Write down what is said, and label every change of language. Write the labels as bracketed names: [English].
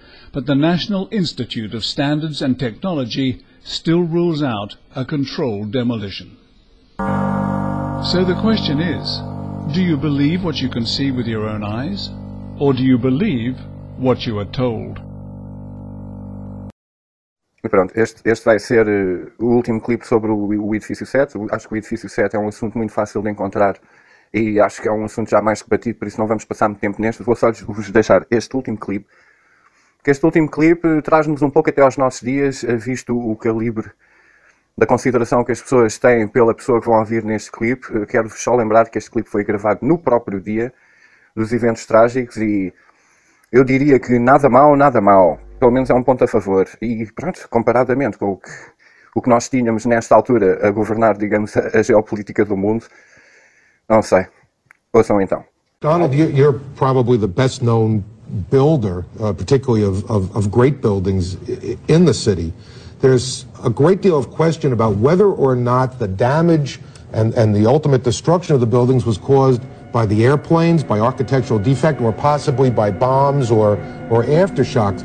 [English] But the National Institute of Standards and Technology still rules out a controlled demolition. So the question is, do you believe what you can see with your own eyes, or do you believe what you are told? [Portuguese] E pronto, este vai ser o último clipe sobre o edifício 7. Acho que o edifício 7 é um assunto muito fácil de encontrar e acho que é um assunto já mais que batido, por isso não vamos passar muito tempo neste. Vou só vos deixar este último clipe. Que este último clipe traz-nos um pouco até aos nossos dias, visto o calibre da consideração que as pessoas têm pela pessoa que vão ouvir neste clipe. Quero-vos só lembrar que este clipe foi gravado no próprio dia dos eventos trágicos e eu diria que nada mal, nada mal. Pelo menos é um ponto a favor. E pronto, comparadamente com o que nós tínhamos nesta altura a governar, digamos, a geopolítica do mundo, não sei. Ouçam então. [English] Donald, you're probably the best known builder, particularly of great buildings in the city. There's a great deal of question about whether or not the damage and the ultimate destruction of the buildings was caused by the airplanes, by architectural defect, or possibly by bombs or aftershocks.